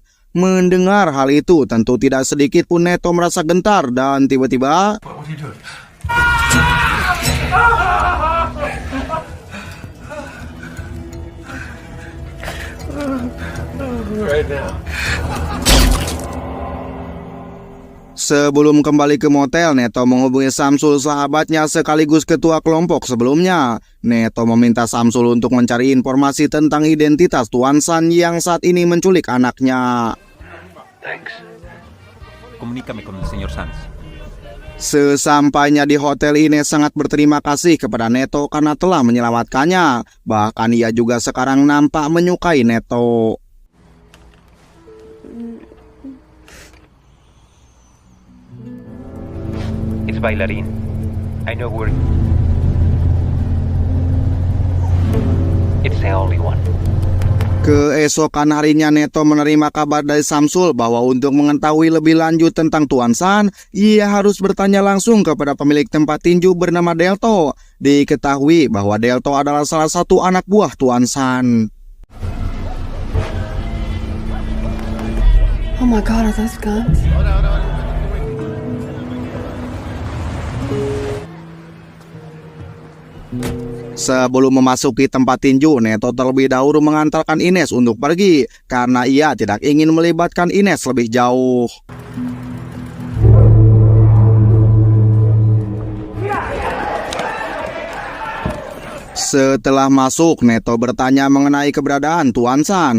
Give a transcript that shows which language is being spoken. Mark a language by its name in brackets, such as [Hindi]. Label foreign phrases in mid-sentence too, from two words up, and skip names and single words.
[Indonesian] Mendengar hal itu, tentu tidak sedikit pun Neto merasa gentar, dan tiba-tiba sebelum kembali ke motel, Neto menghubungi Samsul, sahabatnya sekaligus ketua kelompok sebelumnya. Neto meminta Samsul untuk mencari informasi tentang identitas Tuan San yang saat ini menculik anaknya. Thanks. [Spanish] Comunícame con el señor Sanz. [Indonesian] Sesampainya di hotel, Ines sangat berterima kasih kepada Neto karena telah menyelamatkannya. Bahkan ia juga sekarang nampak menyukai Neto. [English] It's bailarín. I know where. It's the only one. [Indonesian] Keesokan harinya, Neto menerima kabar dari Samsul bahwa untuk mengetahui lebih lanjut tentang Tuan San, ia harus bertanya langsung kepada pemilik tempat tinju bernama Delto. Diketahui bahwa Delto adalah salah satu anak buah Tuan San. [English] Oh my God, are those guns? [Indonesian] Sebelum memasuki tempat tinju, Neto terlebih dahulu mengantarkan Ines untuk pergi karena ia tidak ingin melibatkan Ines lebih jauh. Setelah masuk, Neto bertanya mengenai keberadaan Tuan San.